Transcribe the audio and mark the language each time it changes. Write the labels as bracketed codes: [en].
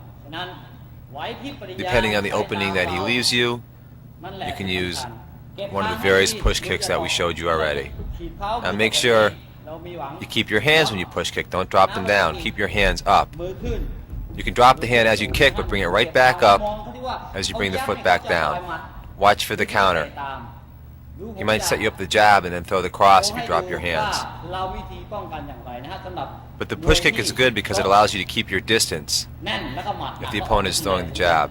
[en] Depending on the opening that he leaves you, you can use one of the various push kicks that we showed you already. Now make sure You keep your hands when you push kick. Don't drop them down. Keep your hands up. [th] มือขึ้น [en] You can drop the hand as you kick, but bring it right back up as you bring the foot back down. Watch for the counter. He might set you up the jab and then throw the cross if you drop your hands. [th] เราวิธีป้องกันอย่างไรนะฮะสำหรับ [en] But the push kick is good because it allows you to keep your distance [th] แน่นแล้วก็หมัด [en] if the opponent is throwing the jab.